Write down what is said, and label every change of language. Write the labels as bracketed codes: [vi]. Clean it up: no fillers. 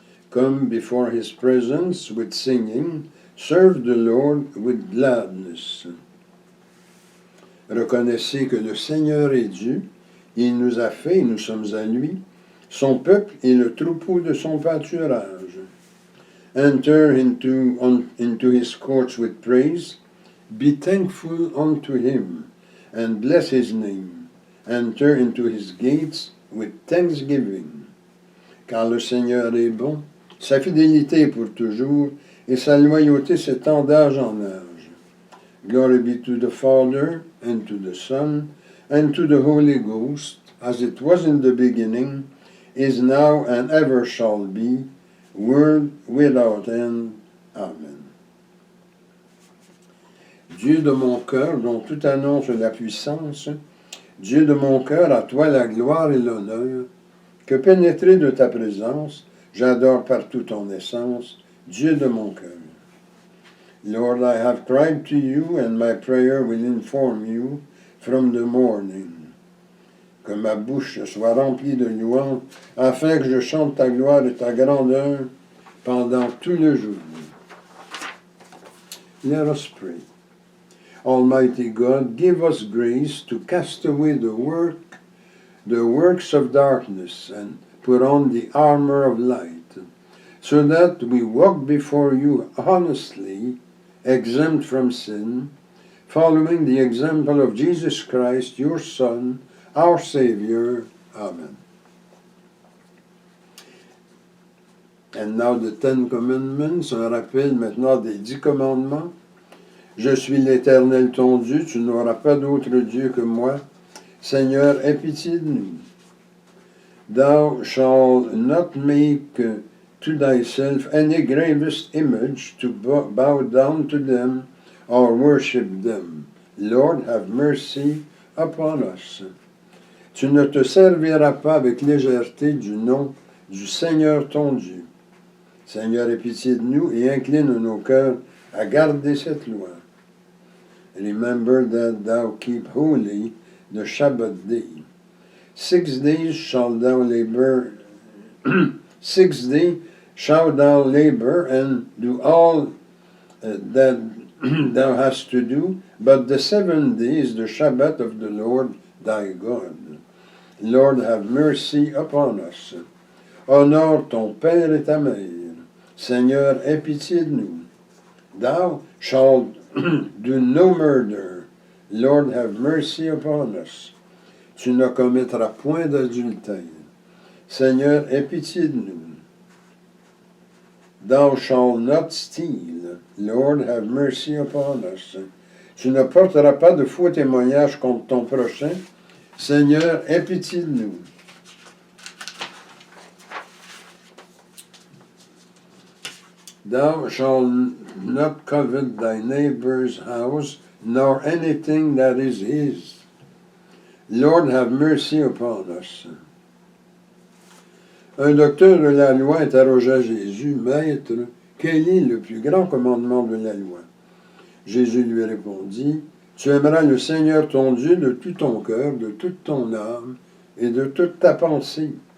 [en] Come before his presence with singing, serve the Lord with gladness. [fr] Reconnaissez que le Seigneur est Dieu, il nous a fait et nous sommes à lui, son peuple est le troupeau de son pâturage. [en] Enter into his courts with praise, be thankful unto him, and bless his name. Enter into his gates with thanksgiving. [fr] Car le Seigneur est bon, sa fidélité est pour toujours, et sa loyauté s'étend d'âge en âge. [en] Glory be to the Father, and to the Son, and to the Holy Ghost, as it was in the beginning, is now, and ever shall be, world without end. Amen. [fr] Dieu de mon cœur, dont tout annonce la puissance, Dieu de mon cœur, à toi la gloire et l'honneur, que pénétré de ta présence, j'adore partout ton essence, Dieu de mon cœur. [en] Lord, I have cried to you, and my prayer will inform you from the morning. [fr] Que ma bouche soit remplie de louanges, afin que je chante ta gloire et ta grandeur pendant tout le jour. [en] Let us pray. Almighty God, give us grace to cast away the works of darkness, and put on the armor of light, so that we walk before you honestly, exempt from sin, following the example of Jesus Christ, your Son, our Savior. Amen. And now the 10 Commandments, [fr] un rappel maintenant des 10 commandements. Je suis l'Éternel ton Dieu, tu n'auras pas d'autre Dieu que moi. Seigneur, aie pitié de nous. [en] Thou shalt not make to thyself any gravest image to bow down to them or worship them. Lord, have mercy upon us. [fr] Tu ne te serviras pas avec légèreté du nom du Seigneur ton Dieu. Seigneur, aie pitié de nous et incline nos cœurs à garder cette loi. [en] Remember that thou keep holy the Shabbat day. 6 days shalt thou labor, 6 days shalt thou labor and do all that thou hast to do, but the 7th day is the Shabbat of the Lord thy God. Lord, have mercy upon us. [fr] Honore ton père et ta mère. Seigneur, aie pitié de nous. [en] Thou shalt do no murder. Lord, have mercy upon us. [fr] Tu ne commettras point d'adultère. Seigneur, aie pitié de nous. [en] Thou shalt not steal. Lord, have mercy upon us. [fr] Tu ne porteras pas de faux témoignage contre ton prochain. Seigneur, aie pitié de nous. [en] Thou shalt not covet thy neighbor's house, nor anything that is his. Lord, have mercy upon us. [fr] Un docteur de la loi interrogea Jésus, Maître, quel est le plus grand commandement de la loi? Jésus lui répondit, tu aimeras le Seigneur ton Dieu de tout ton cœur, de toute ton âme et de toute ta pensée.